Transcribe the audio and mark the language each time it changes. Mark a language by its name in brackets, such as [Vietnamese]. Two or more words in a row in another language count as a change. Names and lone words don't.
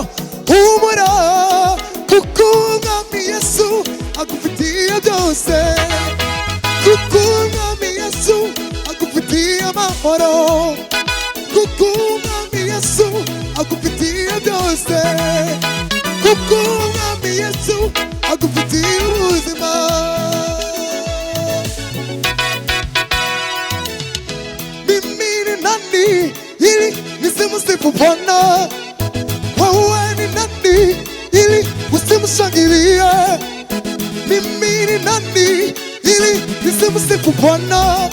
[Kinyarwanda] Humura kuko umwami Yesu agufitiye byose, kuko umwami Yesu agufitiye amahoro, kuko umwami Yesu agufitiye byose, kuko umwami Yesu agufitiye ubuzima. [Swahili] Mimi ni nani ili nisimsifu Bwana? Wewe ni nani ili usimshangilie? Mimi ni nani ili nisimsifu Bwana?